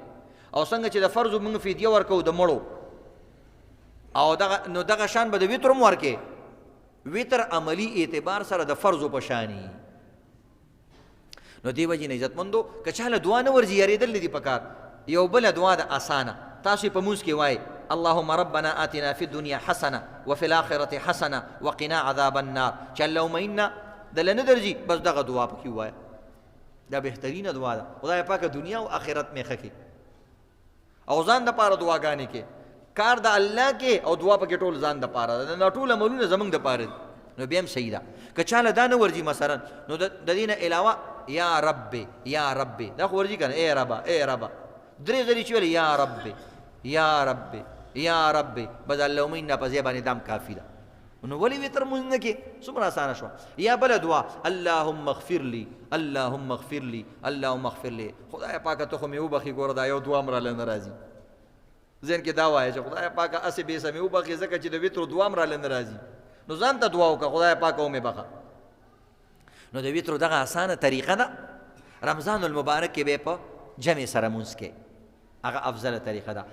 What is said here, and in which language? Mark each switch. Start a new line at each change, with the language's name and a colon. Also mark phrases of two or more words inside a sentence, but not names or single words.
Pashto: او څنګه چې د فرضو موږ فدیه ورکوو د مړو، او نو دغه شان به د ویتر هم ورکې. ویتر عملی اعتبار سره د فرضو په شاني. نو دی وجې نه عزتمندو که چا له دعا نه ورځي یارېدل نه دي پکار. یو بله دعا ده اسانه، تاسو یې په مونځ کې وایئ
Arabic: اللهم ربنا آتنا فی الدنیا حسنه وفي الآخرة حسنه وقنا عذاب النار.
Pashto: چې
Arabic: اللهم انا
Pashto: دله نه درځي بس دغه دعا پکې ووایه. دا بهترینه دعا ده. خدای پاکه دنیا او آخرت مې ښه کړي او ځان دپاره دعاګانې کې کار د الله کې او دعا پکې ټول ځان دپاره ده. دا ټول عملونه زموږ دپاره دي. نو بیا هم صحیح ده. که چاله دا نه ورځي مثلا نو د دې نه علاوه
Arabic: یا رب یا رب
Pashto: دا خو ورځي که نه ای ربه ای ربه 3 ځلې چې ویلې
Arabic: یا رب یا رب یا رب
Pashto: بس
Arabic: اللهم انا
Pashto: په ځای باندې دام کافي ده. نو ولې وتر مونږ نه کې څومره اسانه شوه.
Arabic: یا بله دعا اللهم اغفر لي اللهم اغفر لي اللهم اغفر لي.
Pashto: خدای پاکه ته خو مې وبخي. ګوره دا یو دعا هم راله نه راځي. ذهن کې دا وایه چې خدای پاکه هسې بې سمې وبخي ځکه چې د وترو دعا هم راله نه راځي. نو ځان ته دعا وکړه خدای پاکه ومې بخه. نو د وترو دغه اسانه طریقه ده. رمضان المبارک کې به په جمع سره مونځ کې هغه افضله طریقه ده.